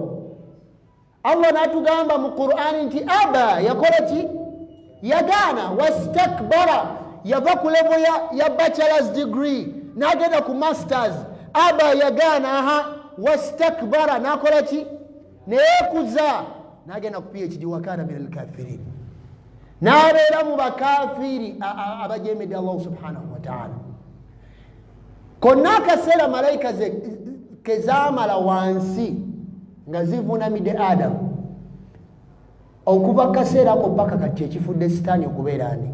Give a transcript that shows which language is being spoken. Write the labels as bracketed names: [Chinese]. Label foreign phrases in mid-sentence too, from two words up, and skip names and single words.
[Ganda] Allah n'atugamba mu Qur'ani nti aba, yakola ki? Yagaana. Wastakbara, yava ku level ya [English] bachelor's degree [Ganda] n'agenda ku masters. Aba, yagaana. Wastakbara, n'akola ki? Neekuza, n'agenda ku PhD, [Arabic] وكان من الكافرين, [Ganda] n'abeera mu bakafiri abajemedde Allah [Arabic] سبحانه وتعالى. [Ganda] Konna akaseera malayika kezaamala wansi nga zivuunamidde Adamu, okuva kaseera ako paka kati ekifudde sitaani okubeera ani?